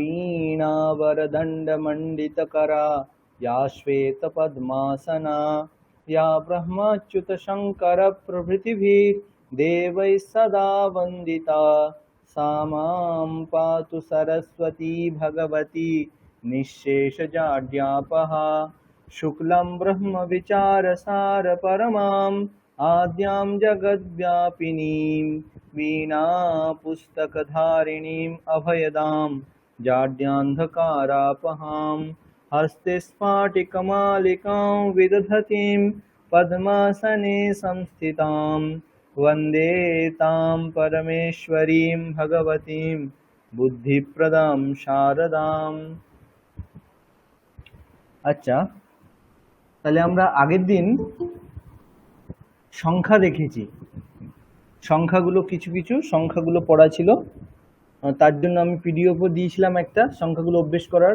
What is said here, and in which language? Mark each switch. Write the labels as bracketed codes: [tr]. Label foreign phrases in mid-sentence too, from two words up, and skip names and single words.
[sa] वीणावरदण्डमण्डितकरा या श्वेतपद्मासना या ब्रह्मच्युतशङ्करप्रभृतिभिः देवैः सदा वन्दिता सा मां पातु सरस्वती भगवती निःशेषजाड्यापहा शुक्लं ब्रह्मविचारसारपरमाम् आद्यां जगद्व्यापिनीं वीणापुस्तकधारिणीम् अभयदां जाड्यान्धकारापहां हस्ते स्फाटिकमालिकां विदधतीं पद्मासने संस्थितां वन्दे तां परमेश्वरीं भगवतीं बुद्धिप्रदां शारदाम्। [bn] আচ্ছা, তাহলে আমরা আগের দিন সংখ্যা দেখেছি। সংখ্যাগুলো কিছু কিছু সংখ্যাগুলো পড়া ছিল, তার জন্য আমি পিডিএফও দিয়েছিলাম একটা সংখ্যাগুলো অভ্যেস করার।